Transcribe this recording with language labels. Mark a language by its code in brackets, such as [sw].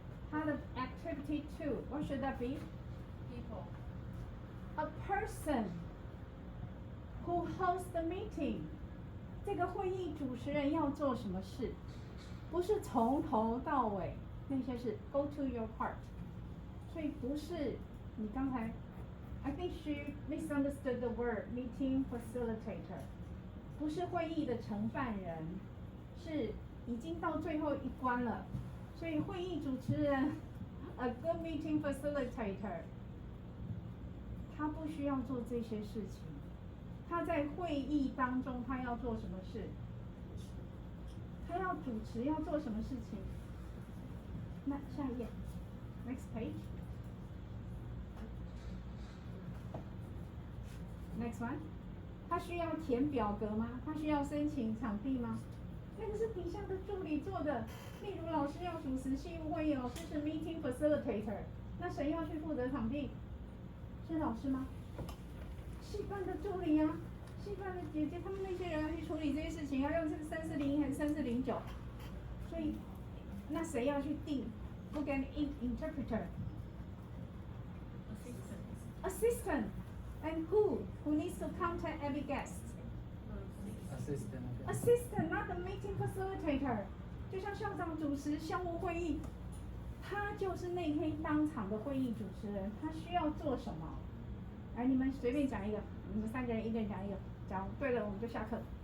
[en] How the activity 2, what should that be? People. A person who hosts the meeting. [zh] 这个会议主持人要做什么事？不是从头到尾那些事 go to your part。 [en] 所以不是你刚才 I think she misunderstood the word meeting facilitator。 [zh] 不是会议的承办人，是已经到最后一关了。所以会议主持人 a good meeting facilitator 他不需要做这些事情。他在会议当中他要做什么事？他要主持要做什么事情？那下一页 ， next page。 Next one，他需要填表格吗？他需要申请场地吗？那个是底下的助理做的。例如老师要主持系务会议，老师是 meeting facilitator， 那谁要去负责场地？是老师吗？系办的助理啊，系办的姐姐，他们那些人要去处理这些事情，要用这个3401还是3409？所以那谁要去定 book and interpreter? [en] Assistant. And who needs to contact every guest? Assistant, not the meeting facilitator. [zh] 就像校长主持校务会议，他就是那天当场的会议主持人，他需要做什么？来，你们随便讲一个，你们3个人一个人讲一个，讲对了我们就下课。